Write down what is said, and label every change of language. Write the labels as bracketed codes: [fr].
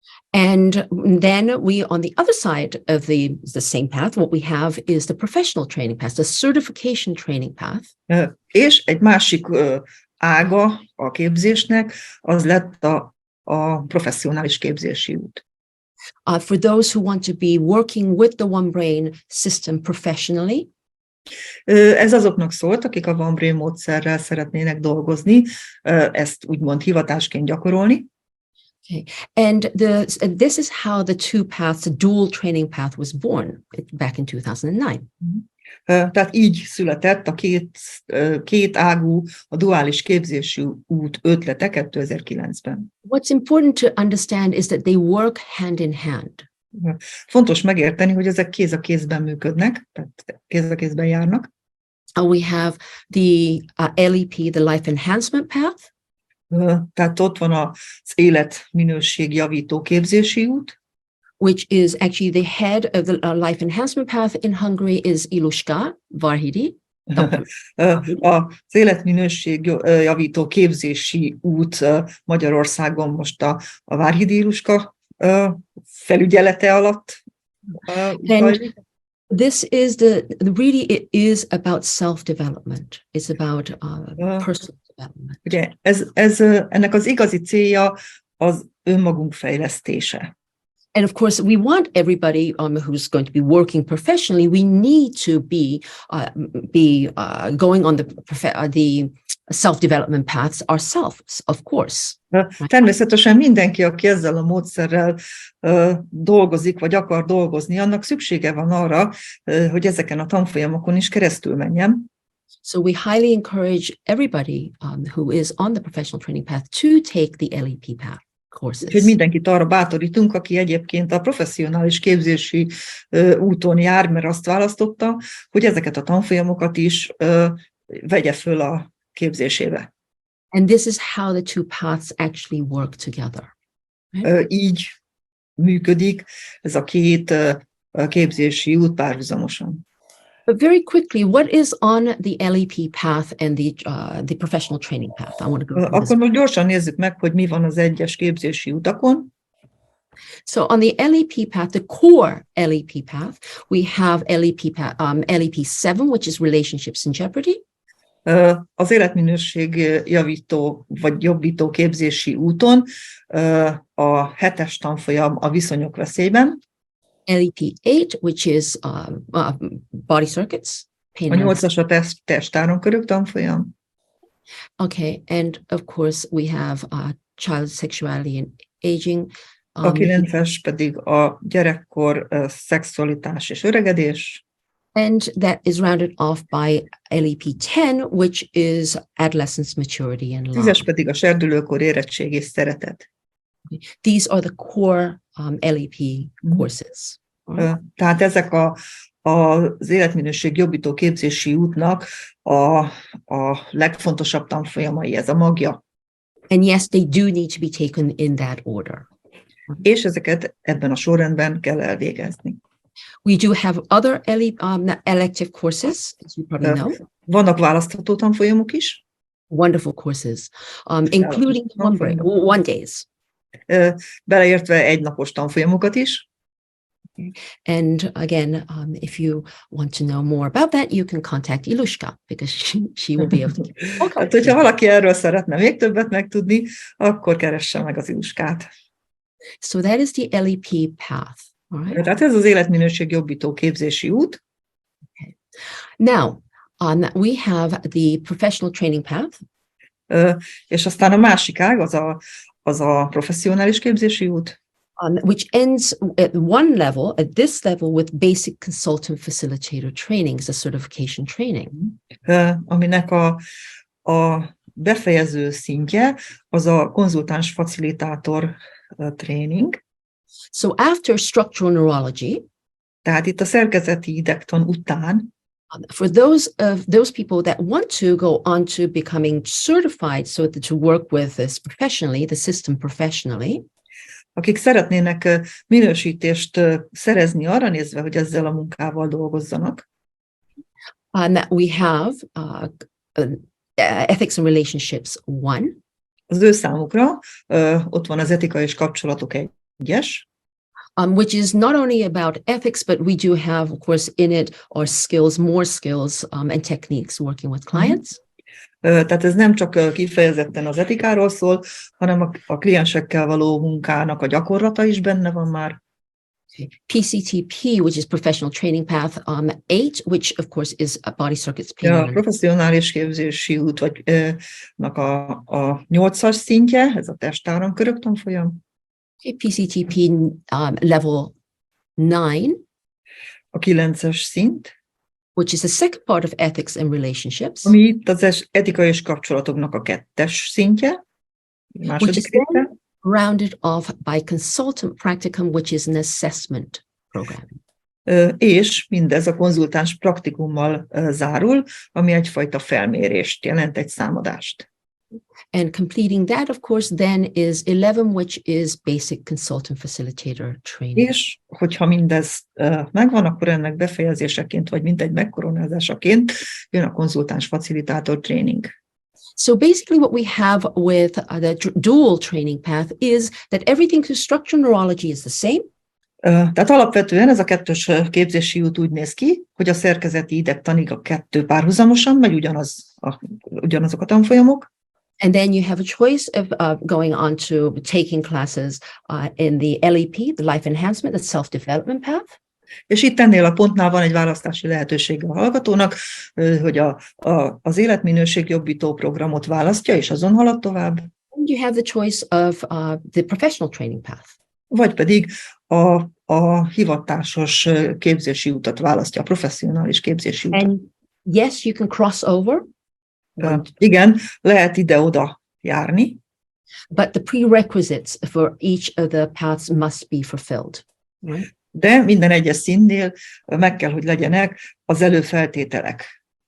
[en] And then we, on the other side of the same path, what we have is the professional training path, the certification training path. [hu] És egy másik ága a képzésnek, az lett a professzionális képzési út. [en] For those who want to be working with the One Brain system professionally. [hu] Ez azoknak szólt, akik a One Brain módszerrel szeretnének dolgozni, ezt úgymond hivatásként gyakorolni. [en] Okay. And this is how the two paths, the dual training path was born back in 2009. [hu] Tehát így született a két ágú, a duális képzési út ötlete 2009-ben. [en] What's important to understand is that they work hand in hand. [hu] Fontos megérteni, hogy ezek kéz a kézben működnek, tehát kéz a kézben járnak. [en] We have the LEP, the Life Enhancement path. [hu] Tehát ott van az életminőség javító képzési út. [en] Which is actually the head of the Life Enhancement path in Hungary is Iluska Varhidi. [hu] Az életminőség javító képzési út Magyarországon most a Várhidi Iluska felügyelete alatt. [en] And this is really it is about self-development. It's about personal development. [hu] Ugye ennek az igazi célja az önmagunk fejlesztése. [en] And of course, we want everybody who's going to be working professionally. We need to be going on the self-development paths ourselves, of course. [hu] Természetesen mindenki, aki ezzel a módszerrel dolgozik, vagy akar dolgozni, annak szüksége van arra, hogy ezeken a tanfolyamokon is keresztül menjen. [en] So we highly encourage everybody who is on the professional training path to take the LEP path. [hu] Úgyhogy mindenkit arra bátorítunk, aki egyébként a professzionális képzési úton jár, mert azt választotta, hogy ezeket a tanfolyamokat is vegye föl a képzésébe. [en] And this is how the two paths actually work together. Right? [hu] Így működik ez a két képzési út párhuzamosan. [en] But very quickly, what is on the LEP path and the professional training path? I want to go through [hu] Akkor most gyorsan nézzük meg, hogy mi van az egyes képzési utakon. [en] So on the LEP path, the core LEP path, we have LEP 7, which is relationships in jeopardy. [hu] Az életminőség javító vagy jobbító képzési úton a 7-es tanfolyam a viszonyok veszélyben. [en] LEP8, which is body circuits. [hu] A 8-as a testáramkörök tanfolyam. [en] Okay, and of course we have child sexuality and aging. [hu] A 9-es pedig a gyerekkor, szexualitás és öregedés. [en] And that is rounded off by LEP10, which is adolescence, maturity and love. [hu] 10-es pedig a serdülőkor, érettség és szeretet. [en] These are the core LEP courses. [hu] Tehát ezek az életminőség jobbító képzési útnak a legfontosabb tanfolyamai, ez a magja. [en] And yes, they do need to be taken in that order. [hu] És ezeket ebben a sorrendben kell elvégezni. [en] We do have other elective courses, as you probably know. [hu] Vannak választható tanfolyamok is. [en] Wonderful courses, including one days. [hu] Beleértve egynapos tanfolyamokat is. [en] And again, if you want to know more about that, you can contact Ilushka, because she will be able to. [hu] Hát, hogyha valaki erről szeretne még többet megtudni, akkor keresse meg az Iluskát. [en] So that is the LEP path. All right? [hu] Tehát ez az életminőség jobbító képzési út. [en] Okay. Now, we have the professional training path. [hu] És aztán a másik ág, az a professzionális képzési út. [en] Which ends at one level, at this level, with basic consultant facilitator training, a certification training. [hu] Aminek a befejező szintje az a konzultáns facilitátor training. [en] So after structural neurology, [hu] tehát itt a szerkezeti idegtan után, [en] for those people that want to go on to becoming certified, so that to work with this professionally, the system professionally, [hu] akik szeretnének minősítést szerezni arra nézve, hogy ezzel a munkával dolgozzanak. [en] We have Ethics and Relationships 1. [hu] Az ő számukra ott van az etika és kapcsolatok 1-es. [en] Which is not only about ethics, but we do have, of course, in it our skills, more skills and techniques working with clients. [hu] Tehát ez nem csak kifejezetten az etikáról szól, hanem a kliensekkel való munkának a gyakorlata is benne van már. [en] PCTP, which is Professional Training Path 8, which of course is a body circuits. [hu] A professzionális képzési út vagy a 8-as szintje, ez a testáramkörök tanfolyam. [en] PCTP level 9. [hu] A 9-es szint. [en] Which is the second part of ethics and relationships. [hu] Ami itt az etika és kapcsolatoknak a 2-es szintje. [en] Which is then rounded off by consultant practicum, which is an assessment program. [hu] És mindez a konzultáns praktikummal zárul, ami egyfajta felmérést jelent, egy számadást. [en] And completing that, of course, then is 11, which is basic consultant facilitator training. [hu] És hogyha mindez megvan, akkor ennek befejezéseként, vagy mintegy megkoronázásaként jön a konzultáns facilitátor training. [en] So basically what we have with the dual training path is that everything through structural neurology is the same. [hu] Tehát alapvetően ez a 2-ös képzési út úgy néz ki, hogy a szerkezeti idegtanig a 2 párhuzamosan megy, ugyanazok a tanfolyamok. [en] And then you have a choice of going on to taking classes in the LEP, the Life Enhancement, the Self-Development Path. [hu] És itt ennél a pontnál van egy választási lehetősége a hallgatónak, hogy az életminőség jobbító programot választja, és azon halad tovább. [en] And you have the choice of the professional training path. [hu] Vagy pedig a hivatásos képzési utat választja, a professzionális képzési utat. [en] And yes, you can cross over. [hu] Igen, lehet ide-oda járni. [en] But the prerequisites for each of the paths must be fulfilled. Right? [hu] De minden egyes színnél meg kell, hogy legyenek az előfeltételek.